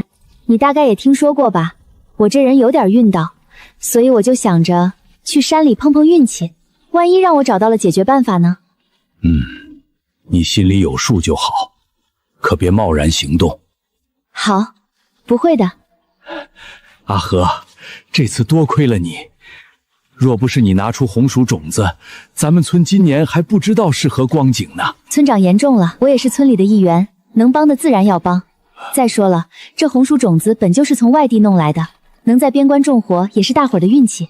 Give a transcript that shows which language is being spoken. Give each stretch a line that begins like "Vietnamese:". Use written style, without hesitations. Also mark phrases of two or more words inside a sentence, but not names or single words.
Chinese: 你大概也聽說過吧，我這人有點運道，所以我就想着去山裡碰碰運氣，萬一讓我找到了解決辦法呢？你心裡有數就好，可別貿然行動。好。不會的，阿和，這次多虧了你。若不是你拿出紅薯種子，咱們村今年還不知道是何光景呢。村長言重了，我也是村裡的一員，能幫的自然要幫。再說了，這紅薯種子本就是從外地弄來的，能在邊關種活也是大夥兒的運氣。